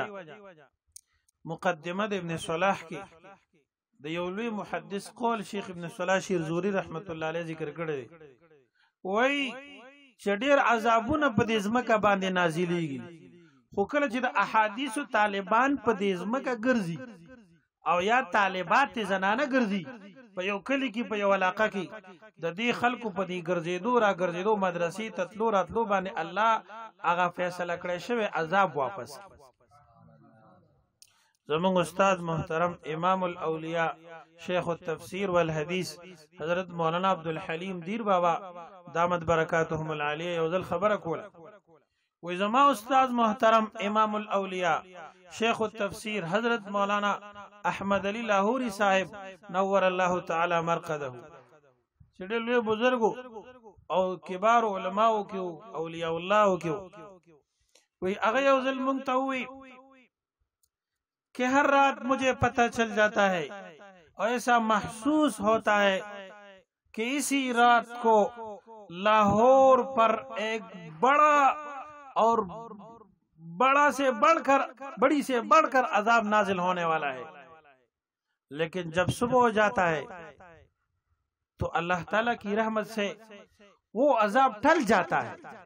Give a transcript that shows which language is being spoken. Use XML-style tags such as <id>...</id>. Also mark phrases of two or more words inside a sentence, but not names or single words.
<ps>مقدمه د ابن صلاح کې د یو لوی محدث قول شیخ ابن صلاح شیرزوری</ps> <ar>رحمت الله علیه</ar> <ps>ذکر کړی وای چې ډیر عذابونه په دې ځمکه باندې نازلېږي خو کله چې د احادیثو طالبان په دې ځمکه ګرځي او یا طالبات زنانه ګرځي په یو کلی کې په یو علاقه کې د دې خلکو په دې ګرځېدو را ګرځېدو مدرسې تطلو راتلو باندې الله هغه فیصله کړی شوی عذاب واپس زمون استاد محترم</ps> <ar>امام الاولیاء شیخ التفسیر والحدیث</ar> <ps>حضرت مولانا عبدالحلیم دیر بابا دامت</ps> <ar>برکاتهم العالیه</ar> <ps>یو ځل خبره کوله وی زما استاد محترم</ps> <ar>امام الاولیاء شیخ التفسیر</ar> <ps>حضرت مولانا احمد علی لاہوری صاحب</ps> <ar>نور الله تعالی مرقده</ar> <ps>چې ډېر لوی بزرګو او کبار علماء کې اولیاء الله کې وی هغه یو ځل مونږ ته وی</ps> <ur>کہ ہر رات مجھے پتہ چل جاتا ہے اور ایسا محسوس ہوتا ہے کہ اسی رات کو لاہور پر ایک بڑا اور بڑا سے بڑھ کر بڑی سے بڑھ کر عذاب نازل ہونے والا ہے لیکن جب صبح ہو جاتا ہے تو اللہ تعالیٰ کی رحمت سے وہ عذاب ٹل جاتا ہے</ur>